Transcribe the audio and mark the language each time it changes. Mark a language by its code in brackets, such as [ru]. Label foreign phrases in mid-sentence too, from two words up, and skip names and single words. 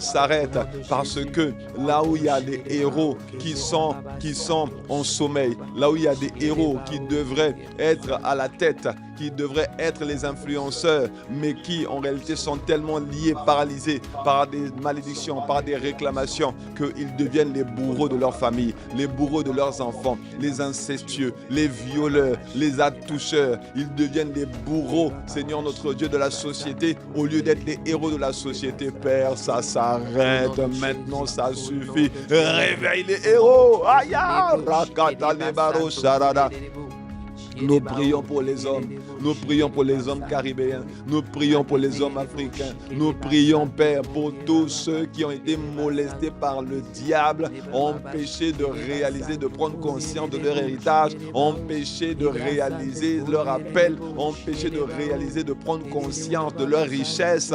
[fr] s'arrête, parce que là où il y a des héros qui sont en sommeil, là où il y a des héros qui devraient être à la tête, qui devraient être les influenceurs, mais qui en réalité sont tellement liés, paralysés par des malédictions, par des réclamations, qu'ils deviennent les bourreaux de leur famille, les bourreaux de leurs enfants, les incestueux, les violeurs, les attoucheurs. Ils deviennent les bourreaux, Seigneur notre Dieu, de la société, au lieu d'être les héros de la société. Père, ça s'arrête maintenant, ça suffit. Réveille les héros. Aya, rakata lebaro sharada. Nous prions pour les hommes. Nous prions pour les hommes caribéens. Nous prions pour les hommes africains. Nous prions, Père, pour tous ceux qui ont été molestés par le diable, empêchés de réaliser, de prendre conscience de leur héritage, empêchés de réaliser leur appel, empêchés de réaliser, de prendre conscience de leur richesse.